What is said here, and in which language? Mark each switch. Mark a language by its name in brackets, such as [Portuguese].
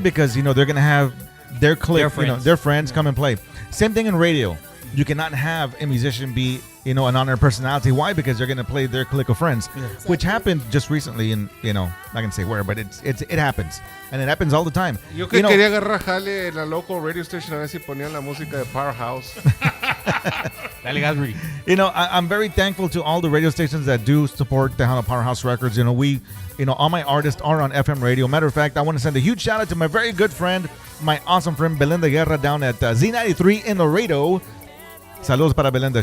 [English] Because you know they're gonna have their clique, their friends come and play. Same thing in radio. You cannot have a musician be, you know, an honored personality. Why? Because they're gonna play their clique of friends, which happened just recently. In, you know, not gonna say where, but it happens, and it happens all the time. [Spanish] Yo que quería agarrar jale en la [English] local radio station [Spanish] a ver si ponían la música de Powerhouse. [English] You know, I'm very thankful to all the radio stations that do support Tejano Powerhouse Records. You know, all my artists are on FM radio. Matter of fact, I want to send a huge shout out to my very good friend, my awesome friend Belinda Guerra down at Z93 in Laredo. [Spanish] Saludos para Belinda.